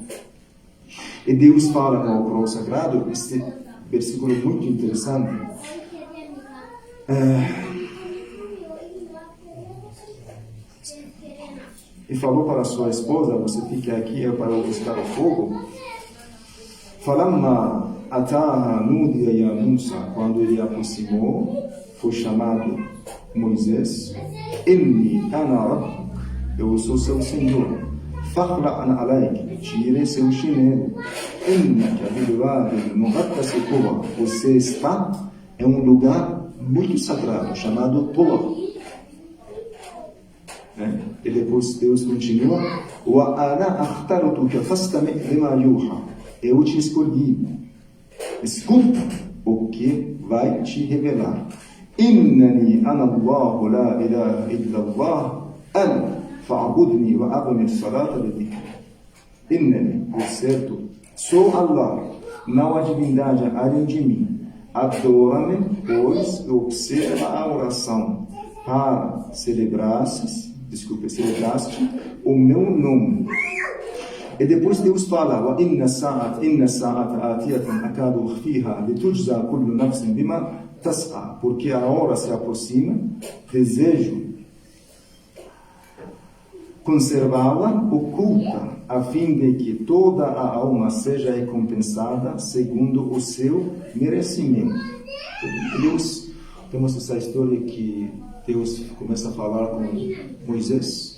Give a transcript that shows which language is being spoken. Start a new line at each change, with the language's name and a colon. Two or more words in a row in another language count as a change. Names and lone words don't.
Portuguese: E Deus fala no Alcorão Sagrado, este versículo muito interessante. E falou para sua esposa: você fica aqui para eu buscar o fogo.
Arabic: فلما أتاها نودي يا موسى,
Portuguese: quando ele aproximou, foi chamado Moisés:
Arabic: إني أنا ربك,
Portuguese: eu sou seu Senhor.
Arabic: فاخلع نعليك,
Portuguese: tire seu chinelo.
Arabic: إنك بالوادي المقدس طوى,
Portuguese: você está em um lugar muito sagrado chamado Tuwa. E depois Deus continua:
Arabic: وأنا اخترتك فاستمع لما يوحى,
Portuguese: eu te escolhi, escuta o que vai te revelar.
Arabic: إنني أنا الله لا إله إلا الله أنا فاعبدني وأقم الصلاة لذكري. Innani,
Portuguese: por certo, sou Allah, não há divindade além de mim. Adora-me, pois observa a oração para celebraste o meu nome. E depois Deus fala:
Arabic: وإن الساعة آتية أكاد أخفيها لتجزى كل نفس بما تسعى,
Portuguese: porque a hora se aproxima, desejo conservá-la oculta, a fim de que toda a alma seja recompensada segundo o seu merecimento. Deus, temos essa história que Deus começa a falar com Moisés.